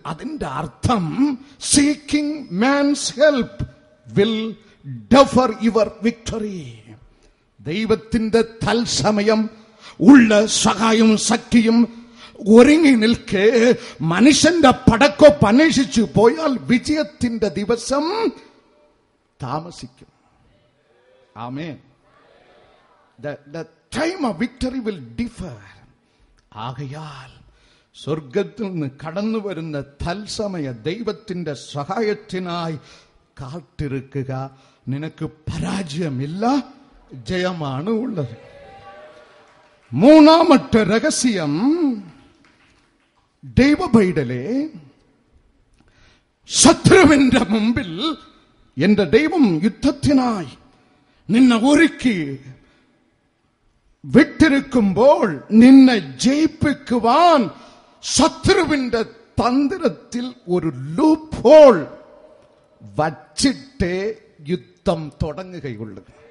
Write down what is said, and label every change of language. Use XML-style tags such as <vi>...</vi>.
<ml>അതിന്റെ അർത്ഥം,</ml> <en>Seeking man's help will defer your victory.</en> <ml>ദൈവത്തിന്റെ തൽസമയം ഉള്ള സഹായവും ശക്തിയും ഒരുങ്ങി നിൽക്കെ മനുഷ്യന്റെ പടക്കൊപ്പ് അന്വേഷിച്ചു പോയാൽ വിജയത്തിന്റെ ദിവസം താമസിക്കും. ആമേൻ.</ml> <en>The time of victory will differ.</en> <ml>ആകയാൽ സ്വർഗത്തിൽ നിന്ന് കടന്നു വരുന്ന തൽസമയ ദൈവത്തിന്റെ സഹായത്തിനായി കാത്തിരിക്കുക. നിനക്ക് പരാജയമില്ല, ജയമാണ് ഉള്ളത്. മൂന്നാമത്തെ രഹസ്യം, ദൈവ പൈതലേ, ശത്രുവിന്റെ മുമ്പിൽ എന്റെ ദൈവം യുദ്ധത്തിനായി നിന്നെ ഒരുക്കി വിട്ടിരിക്കുമ്പോൾ നിന്നെ ജയിപ്പിക്കുവാൻ ശത്രുവിന്റെ തന്ത്രത്തിൽ ഒരു ലൂപ്പ് ഹോൾ വച്ചിട്ടേ യുദ്ധം തുടങ്ങുകയുള്ളൂ.</ml>